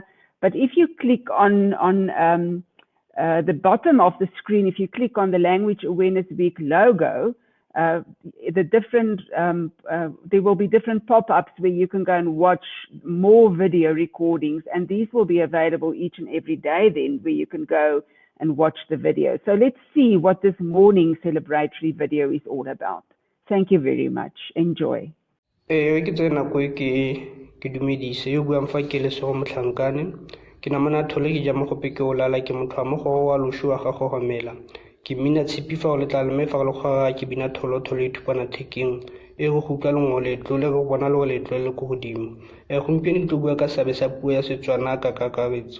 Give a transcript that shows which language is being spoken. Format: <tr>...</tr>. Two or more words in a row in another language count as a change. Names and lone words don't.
<en>But if you click on the bottom of the screen, if you click on the Language Awareness Week logo, there will be different pop-ups where you can go and watch more video recordings, and these will be available each and every day then, where you can go and watch the video. So let's see what this morning celebratory video is all about. Thank you very much. Enjoy.</en> <tn>Ke dumedise yo buang fa ke le so motlhankane ke namana thole ke ja mo gope ke o lala ke motho mo go wa loshua ga go gomela ke mina tshipi fa o le tla le me fa go ga ke bina tholo thole thupana theking e go gutla lengole tlole go bona le tlole go godimo gompieno ke bua ka sabe sa puo ya Setswana ka kakaretso.</tn>